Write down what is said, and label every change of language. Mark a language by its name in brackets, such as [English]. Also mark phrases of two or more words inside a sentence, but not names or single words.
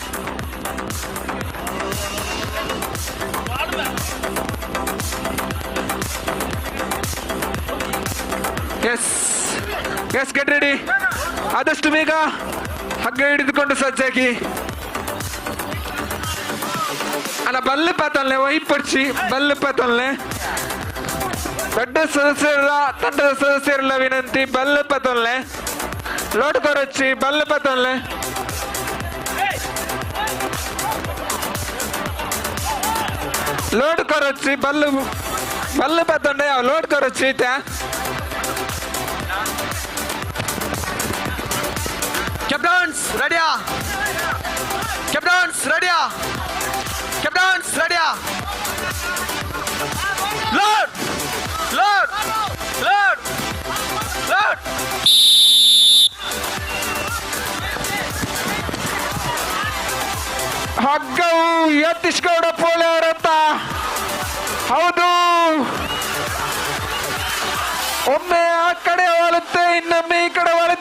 [English] yes yes get ready. [Kannada] ಆದಷ್ಟು ಬೇಗ ಹಗ್ಗ ಹಿಡಿದುಕೊಂಡು ಸಜ್ಜಾಗಿ. [Tulu] ಅಲ್ಲ ಬಲ್ಲು ಪಾತಲ್ಲೆ ವೈಪಡಿಸಿ ಬಲ್ಲು ಪಾತಲ್ಲೆ [Kannada] ದೊಡ್ಡ ಸದಸ್ಯರೆಲ್ಲ ತಂಡದ ಸದಸ್ಯರೆಲ್ಲ ವಿನಂತಿ [Tulu] ಬಲ್ಲು ಪಾತಲ್ಲೆ ಲೋಡ್ ಕೊರೊಚ್ಚಿ ಬಲ್ಲು ಪಾತಲ್ಲೆ. ಲೋಡ್ ಕೊರೊಚ್ಚಿ ಬಲ್ಲು ಬಲ್ಲು ಪಾತಂಡೆ ಲೋಡ್ ಕೊರೊಚ್ಚಿ ಐತೆ. [English] Captains, ready? Captains, ready? Captains, ready? Load! Load! Load! Load! [Kannada] ಹಗ್ಗವು ಯತೀಶ್ ಗೌಡ ಪೋಳೆ ಅವರಂತ. ಹೌದು, ಒಮ್ಮೆ ಆ ಕಡೆ ವಾಲುತ್ತೆ ಇನ್ನೊಮ್ಮೆ ಈ ಕಡೆ ವಾಲುತ್ತೆ.